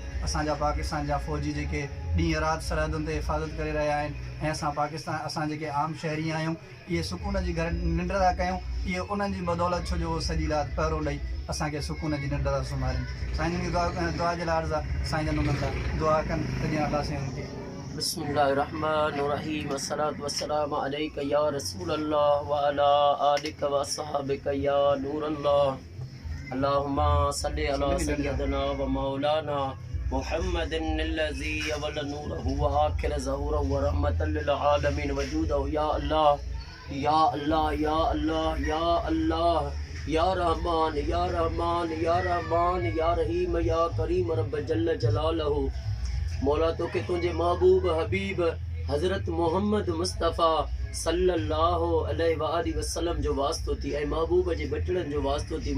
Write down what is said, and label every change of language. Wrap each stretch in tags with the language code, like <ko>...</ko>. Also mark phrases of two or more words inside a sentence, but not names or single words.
<sd>असांजा पाकिस्तान जा फ़ौजी जेके ॾींहुं राति सरहदुनि ते हिफ़ाज़त करे रहिया आहिनि ऐं असां पाकिस्तान असां जेके आम शहरी आहियूं इहे सुकून जी घर निंड था कयूं, इहे उन्हनि जी बदौलत छो जो सॼी राति पहिरो ॾेई असांखे सुकून जी निंड था सुम्हारिनि। साईं जन खे दुआ जे लाइ अर्ज़ु आहे साईं जन उन्हनि लाइ दुआ कनि त जीअं अल्लाह साईं उन्हनि खे</sd> <ar>بسم الله الرحمن الرحيم الصلاة والسلام عليك يا رسول الله وعلى آلك وأصحابك يا نور الله. اللهم صل على سيدنا ومولانا محمد الذي أول نوره وآخر ظهوره ورحمة للعالمين وجوده. يا الله يا الله يا الله يا الله يا رحمن يا رحمن يا رحمن يا رحيم يا كريم رب جل جلاله.</ar> <sd>मौला तो के तुझे महबूब हबीब हज़रत मोहम्मद मुस्तफ़ा</sd> <ar>صلى الله عليه وسلم</ar> <sd>जो वास्तो थी ऐं महबूब जे बटड़नि जो वास्तो थी।</sd>